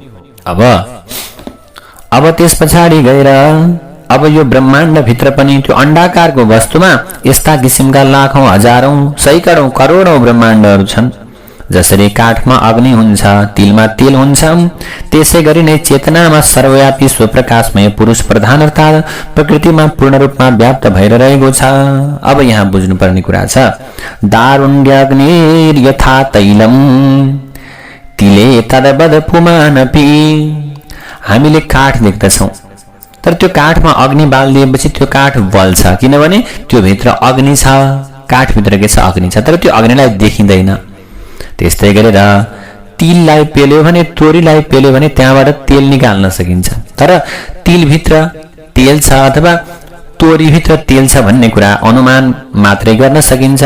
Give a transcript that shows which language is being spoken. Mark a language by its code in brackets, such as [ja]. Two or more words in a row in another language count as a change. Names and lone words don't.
[ne] अब त्यस पछाडि गएर अब यो ब्रह्माण्ड भित्र पनि त्यो अण्डाकारको वस्तुमा यस्ता किसिमका लाखौं हजारौं सैकडौं करोडौं ब्रह्माण्डहरू छन्। जसरी काठमा अग्नि हुन्छ, तिलमा तेल हुन्छ, त्यसै गरी नै चेतनामा सर्वव्यापी स्वप्रकाशमय पुरुष प्रधान अर्थात् प्रकृतिमा पूर्ण रूपमा व्याप्त भएर रहेको छ। अब यहाँ बुझ्नुपर्ने कुरा छ, [sa] दारुण्यग्निर यथा तैलम तिले तदवद पुमानपि। [ne] हामीले काठ देख्दछौं, तर त्यो काठमा अग्नि बालिदिएपछि त्यो काठ बल्छ, किनभने त्यो भित्र अग्नि छ, काठभित्र के छ अग्नि छ, तर त्यो अग्निलाई देखिँदैन। त्यस्तै गरेर तिललाई पेल्यो भने, तोरीलाई पेल्यो भने त्यहाँबाट तेल निकाल्न सकिन्छ, तर तिलभित्र तेल छ अथवा तोरीभित्र तेल छ भन्ने कुरा अनुमान मात्रै गर्न सकिन्छ।